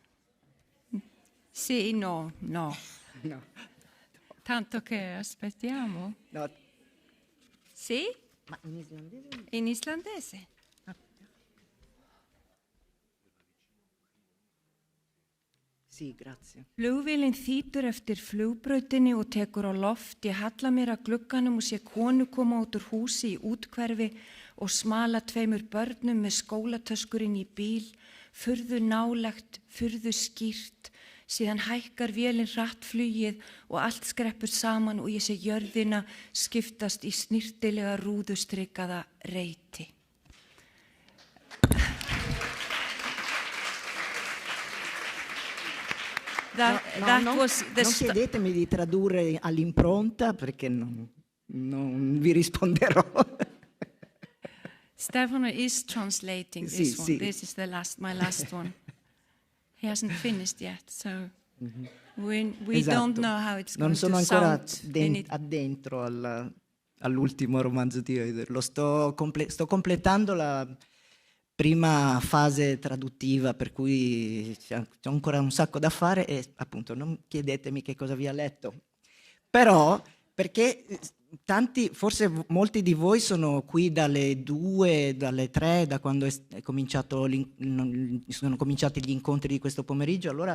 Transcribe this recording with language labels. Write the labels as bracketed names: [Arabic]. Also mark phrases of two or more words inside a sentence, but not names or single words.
[Italian] Sì, no. No. Tanto che aspettiamo. No. Sì? Ma in islandese? In islandese. Sì, grazie. [Icelandic] Flugvélin þýtur eftir flugbrautinni og tekur á loft. Ég halla mér að glugganum og sé konu koma út úr húsi í útkverfi og smala 2 börnum með skólatöskurinn í bíl, furðu nálægt, furðu skýrt. Síðan hækkar vélinn hratt flugið og allt skreppur saman og ég sé jörðina skiptast í snirtilega rúðustrikaða reiti. [Italian] Non chiedetemi di tradurre all'impronta perché non vi risponderò. [English] Stefano is translating this one. [Italian] Sì. [English] This is my last one. He hasn't finished yet, so we [Italian] Esatto. [English] don't know how it's going [Italian] Non sono [English] to [Italian] ancora [English] sound. [Italian] addentro all'ultimo romanzo di Oider. Sto completando la prima fase traduttiva, per cui c'è ancora un sacco da fare e appunto non chiedetemi che cosa vi ha letto. Però, perché forse molti di voi sono qui dalle 2, dalle 3, da quando sono cominciati gli incontri di questo pomeriggio, allora